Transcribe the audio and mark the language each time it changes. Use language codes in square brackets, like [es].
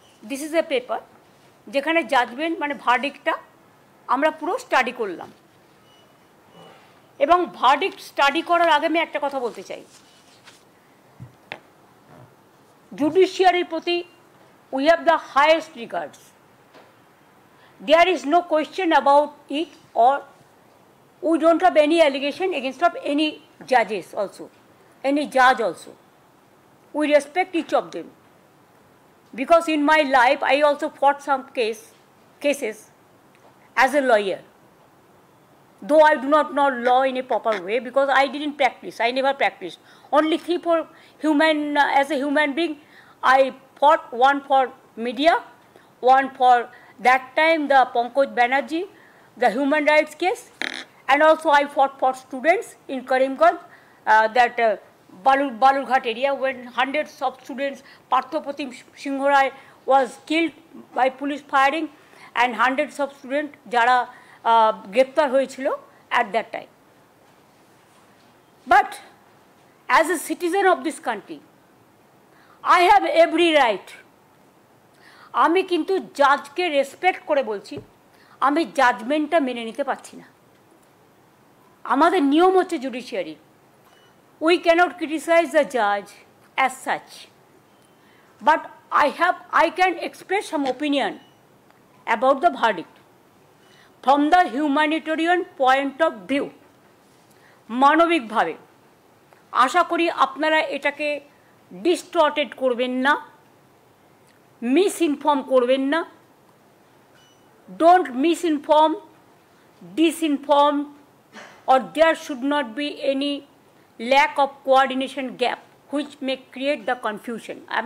[en] this is a paper [bn] যেখানে judgement মানে ভার্ডিক্টটা আমরা পুরো স্টাডি করলাম। এবং ভার্ডিক্ট স্টাডি করার আগে আমি একটা কথা বলতে চাই, জুডিশিয়ারির প্রতি [en] We have the highest regards. There is no question about it, or we don't have any allegation against of any judges also, any judge also. We respect each of them. Because in my life, I also fought some cases as a lawyer. Though I do not know law in a proper way, because I didn't practice, I never practiced. Only three for human, as a human being, I fought one for media, one for that time the Pankaj Banerjee, the human rights case, and also I fought for students in Karimganj, that Balurghat area when hundreds of students, Parthopratim Singh Rai was killed by police firing, and hundreds of students [bn] jara greptar hoyechilo [en] at that time. But as a citizen of this country, I have every right. [bn] আমি কিন্তু জাজকে respect করে বলছি, আমি জাজমেন্টটা মেনে নিতে পারছি না। আমাদের নিয়ম হচ্ছে judiciary, [en] We cannot criticise the জাজ as such, but I can express some opinion about the verdict from the humanitarian point of view, মানবিকভাবে। [bn] আশা করি আপনারা এটাকে ডিস্টর্টেড করবেন না, misinform করবেন না। [en] Don't misinform, disinform, or there should not be any lack of coordination gap which may create the confusion.